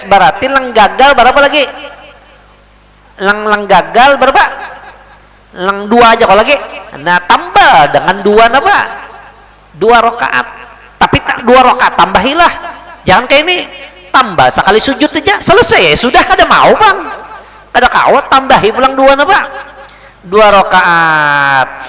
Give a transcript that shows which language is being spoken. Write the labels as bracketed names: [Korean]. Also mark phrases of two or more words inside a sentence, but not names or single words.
[Banjar] Berarti yang gagal berapa lagi? Yang gagal berapa? Yang 2 aja kalau lagi. Nah, tambah dengan 2 apa? 2 rakaat. Tapi 2 rakaat tambahilah. Jangan kayak ini tambah sekali sujud aja selesai ya sudah kada mau Bang kada kawat tambahi pulang 2 apa 2 rakaat